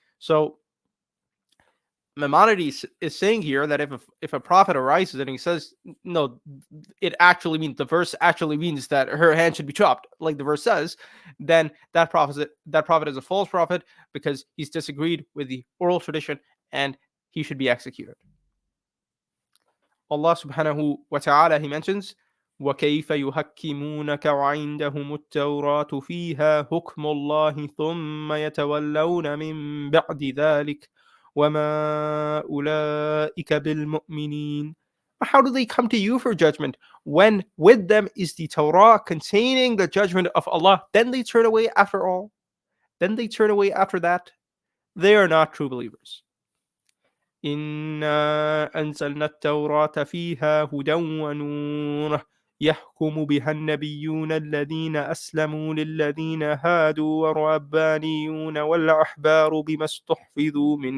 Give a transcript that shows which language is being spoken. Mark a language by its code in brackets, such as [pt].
[en] So Maimonides is saying here that if a prophet arises and he says, no, it actually means, the verse actually means that her hand should be chopped, like the verse says, then that prophet is a false prophet because he's disagreed with the oral tradition and he should be executed. Allah subhanahu wa ta'ala, he mentions, [ar] وَكَيْفَ يُحَكِّمُونَكَ وَعِندَهُمُ التَّوْرَاةُ فِيهَا حُكْمُ اللَّهِ ثُمَّ يَتَوَلَّوْنَ مِن بَعْدِ ذَلِكَ وَمَا أُولَئِكَ بِالْمُؤْمِنِينَ. [en] How do they come to you for judgment when with them is the Torah containing the judgment of Allah? Then they turn away after all. Then they turn away after that. They are not true believers. [ar] إنا أنزلنا التوراة فيها هدى ونور يحكم بها النبيون الذين أسلموا للذين هادوا والربانيون والأحبار بما استحفظوا